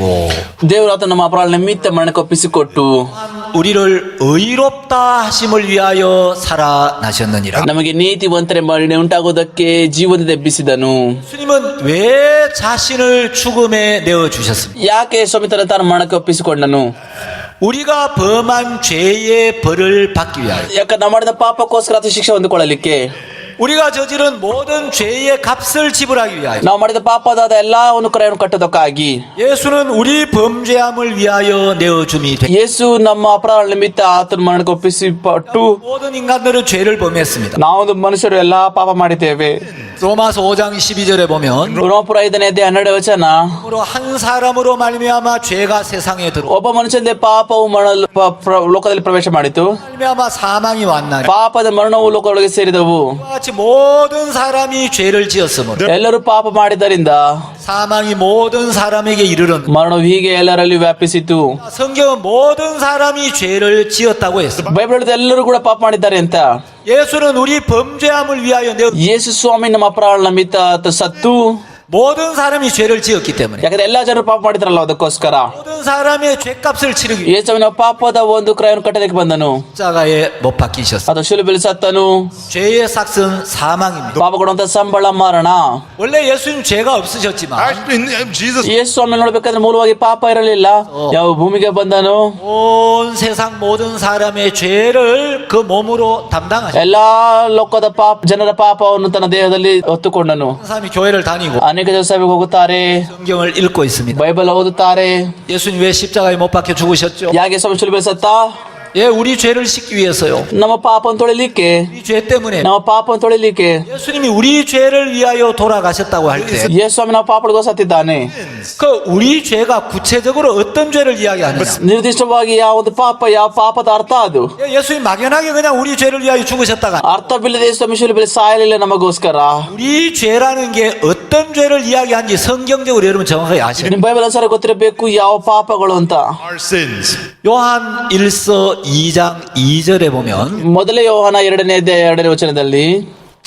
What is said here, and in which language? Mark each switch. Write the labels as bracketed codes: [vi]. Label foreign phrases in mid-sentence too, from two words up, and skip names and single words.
[kn] ದೇವರು ಆತ ನಮ್ಮ ಅಪರಾಧ ನಿಮಿತ್ತ ಮರಣಕ್ಕೆ ಒಪ್ಪಿಸಿಕೊಟ್ಟು [ko] 우리를 의롭다 하심을 위하여 살아나셨느니라. [kn] ನಮಗೆ ನೀತಿವಂತರ ಮರಣ ಉಂಟಾಗುವುದಕ್ಕೆ ಜೀವನದ ಎಬ್ಬಿಸಿದನು. [ko] 예수님은 왜 자신을 죽음에 내어주셨습니까? [kn] ಯಾಕೆ ಸ್ವಾಮಿ ತಾನು ಮರಣಕ್ಕೆ ಒಪ್ಪಿಸಿಕೊಂಡನು? [ko] 우리가 범한 죄의 벌을 받기 위하여, [kn] ಯಾಕಂದ್ರೆ ನಾವು ಮಾಡಿದ ಪಾಪಕ್ಕೋಸ್ಕರ ಆತ ಶಿಕ್ಷೆ ಹೊಂದಿಕೊಳ್ಳಲಿಕ್ಕೆ, [ko] 우리가 저지른 모든 죄의 값을 지불하기 위하여, [kn] ನಾವು ಮಾಡಿದ ಪಾಪದಾದ ಎಲ್ಲಾ ಒಂದು ಕ್ರಯವನ್ನು ಕಟ್ಟೋದಕ್ಕಾಗಿ [ko] 예수는 우리 범죄함을 위하여 내어줌이 되. [kn] ಯೇಸು ನಮ್ಮ ಅಪರಾಧ ನಿಮಿತ್ತ ಆತನ ಮರಣಕ್ಕೆ ಒಪ್ಪಿಸಿಪಟ್ಟು [ko] 모든 인간들은 죄를 범했습니다. [kn] ನಾವು ಮನುಷ್ಯರು ಎಲ್ಲಾ ಪಾಪ ಮಾಡಿದ್ದೇವೆ. [ko] 로마서 5장 12절에 보면 [kn] ರೋಮಾಪುರ 5ನೇ 12ನೇ ವಚನ, [ko] 한 사람으로 말미암아 죄가 세상에 들어 [kn] ಒಬ್ಬ ಮನುಷ್ಯನಿಂದ ಪಾಪವು ಲೋಕದಲ್ಲಿ ಪ್ರವೇಶ ಮಾಡಿತು, [ko] 말미암아 사망이 왔나니 [kn] ಪಾಪದ ಮರಣವು ಲೋಕದೊಳಗೆ ಸೇರಿದವು. [ko] 같이 모든 사람이 죄를 지었으므로 [kn] ಎಲ್ಲರೂ ಪಾಪ ಮಾಡಿದ್ದರಿಂದ [ko] 사망이 모든 사람에게 이르렀는데 [kn] ಮರಣವು ಹೀಗೆ ಎಲ್ಲರಲ್ಲಿ ವ್ಯಾಪಿಸಿತು. [ko] 성경은 모든 사람이 죄를 지었다고 했습니다. [kn] ಬೈಬಲ್ ಹೇಳುತ್ತೆ ಎಲ್ಲರೂ ಕೂಡ ಪಾಪ ಮಾಡಿದ್ದಾರೆ ಅಂತ. [ko] 예수는 우리 범죄함을 위하여 [kn] ಯೇಸು ಸ್ವಾಮಿ ನಮ್ಮ ಅಪರಾಧ ನಿಮಿತ್ತ ಆತ ಸತ್ತು, [ko] 모든 사람이 죄를 지었기 때문에 [kn] ಯಾಕಂದ್ರೆ ಎಲ್ಲಾ ಜನರು ಪಾಪ ಮಾಡಿದ್ರಲ್ಲ, ಅದಕ್ಕೋಸ್ಕರ [ko] 모든 사람의 죄값을 치르기 위해 [kn] ಯೇಸು ನಮ್ಮ ಪಾಪದ ಒಂದು ಕ್ರಯವನ್ನು ಕಟ್ಟಲಿಕ್ಕೆ ಬಂದನು. [ko] 십자가에 못 박히셨습니다. [kn] ಅದು ಶಿಲುಬೆಯಲ್ಲಿ ಸತ್ತನು. [ko] 죄의 삭은 사망입니다. [kn] ಪಾಪ ಕೊಡುವಂತ ಸಂಬಳ ಮರಣ. [ko] 원래 예수님 죄가 없으셨지만 [en] Actually, Jesus, [kn] ಯೇಸು ಸ್ವಾಮಿ ನೋಡ್ಬೇಕಾದ್ರೆ ಮೂಲವಾಗಿ ಪಾಪ ಇರಲಿಲ್ಲ. ಯಾವ ಭೂಮಿಗೆ ಬಂದನು, [ko] 온 세상 모든 사람의 죄를 그 몸으로 담당하셨습니다. [kn] ಎಲ್ಲಾ ಲೋಕದ ಜನರ ಪಾಪವನ್ನು ತನ್ನ ದೇಹದಲ್ಲಿ ಹೊತ್ತುಕೊಂಡನು. [ko] 사람이 교회를 다니고 [kn] ಅನೇಕ ಜನ ಸಭೆಗೆ ಹೋಗುತ್ತಾರೆ, [ko] 성경을 읽고 있습니다. [kn] ಬೈಬಲ್ ಓದುತ್ತಾರೆ. [ko] 예수님 왜 십자가에 못 박혀 죽으셨죠? [kn] ಯಾಕೆ ಸ್ವಾಮಿ ಶಿಲುಬೆಯಲ್ಲಿ ಸತ್ತ? [ko] 예, 우리 죄를 씻기 위해서요. [kn] ನಮ್ಮ ಪಾಪವನ್ನು ತೊಳಿಲಿಕ್ಕೆ, [ko] 우리 죄 때문에 [kn] ನಮ್ಮ ಪಾಪವನ್ನು ತೊಳಿಲಿಕ್ಕೆ. [ko] 예수님이 우리 죄를 위하여 돌아가셨다고 할 때 [kn] ಯೇಸು ಸ್ವಾಮಿ ನಮ್ಮ ಪಾಪಗಳಿಗೂ ಸತ್ತಿದ್ದಾನೆ. [ko] 그 우리 죄가 구체적으로 어떤 죄를 이야기하느냐? [kn] ನಿರ್ದಿಷ್ಟವಾಗಿ ಯಾವುದು ಪಾಪ, ಯಾವ ಪಾಪದ ಅರ್ಥ ಅದು? [ko] 예수님 막연하게 그냥 우리 죄를 위하여 죽으셨다가 [kn] ಅರ್ಥವಿಲ್ಲದೆ ಯೇಸು ಸ್ವಾಮಿ ಶಿಲುಬೆಯಲ್ಲಿ ಸಾಯಲಿಲ್ಲ ನಮಗೋಸ್ಕರ. [ko] 우리 죄라는 게 어떤 죄를 이야기하는지 성경적으로 여러분 정확하게 아시는. [kn] ನಿಮ್ಮ ಬೈಬಲ್ ಅನುಸಾರ ಗೊತ್ತಿರಬೇಕು ಯಾವ ಪಾಪಗಳು ಅಂತ. [en] our sins. [ko] 요한 1서 2장 2절에 보면 [kn] ಮೊದಲೇ ಯೋಹಾನ 2ನೇ 2ನೇ ವಚನದಲ್ಲಿ